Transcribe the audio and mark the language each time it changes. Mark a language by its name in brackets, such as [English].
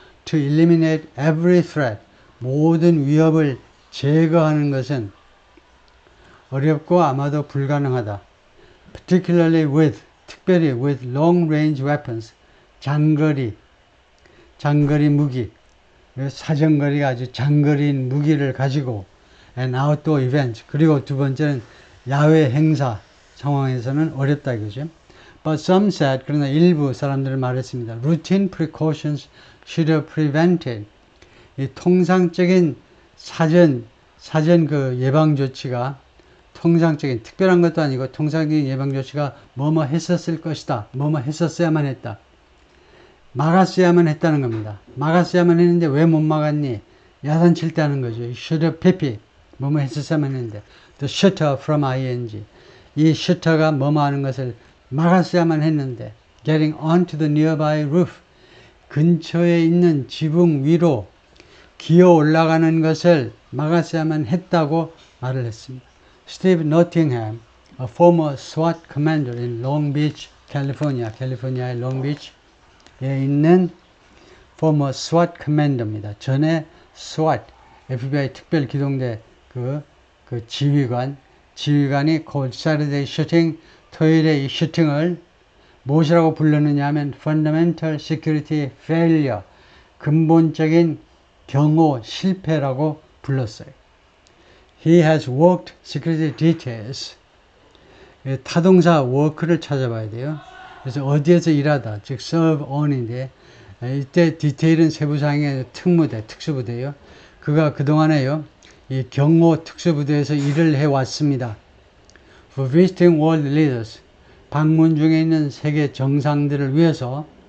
[English] To eliminate every threat. [Korean] 모든 위협을 제거하는 것은 어렵고 아마도 불가능하다. [English] Particularly [Korean] 특별히 [English] with long-range weapons. [Korean] 장거리 무기. 사정거리가 아주 장거리인 무기를 가지고 [English] and outdoor events. [Korean] 그리고 두 번째는 야외 행사 상황에서는 어렵다 이거죠. [English] But some said, [Korean] 그러나 일부 사람들은 말했습니다. [English] Routine precautions should have prevented. [Korean] 이 통상적인 사전 그 예방 조치가 통상적인 특별한 것도 아니고 통상적인 예방 조치가 뭐뭐 했었을 것이다. 뭐뭐 했었어야만 했다. 막았어야만 했다는 겁니다. 막았어야만 했는데 왜 못 막았니? 야단칠 때 하는 거죠. should have PP. 뭐뭐 했었어야만 했는데. [English] The shutter from ing. [Korean] 이 셔터가 뭐뭐 하는 것을 막았어야만 했는데. [English] getting onto the nearby roof. [Korean] 근처에 있는 지붕 위로 기어 올라가는 것을 막았어야만 했다고 말을 했습니다. [English] Steve Nottingham, a former SWAT commander in Long Beach, California, [Korean] 캘리포니아의 Long Beach에 있는 former SWAT commander입니다. 전에 SWAT, FBI 특별기동대 그 지휘관이 [English] cold Saturday shooting, [Korean] 토요일에 이 슈팅을 무엇이라고 불렀느냐 하면 [English] fundamental security failure, [Korean] 근본적인 경호 실패라고 불렀어요. [English] He has worked security details. [Korean] 타동사 work를 찾아봐야 돼요. 그래서 어디에서 일하다, 즉 serve on인데 이때 디테일은 세부사항의 특무대, 특수부대예요. 그가 그동안에요, 이 경호 특수부대에서 일을 해왔습니다. [English] For visiting world leaders, [Korean] 방문 중에 있는 세계 정상들을 위해서.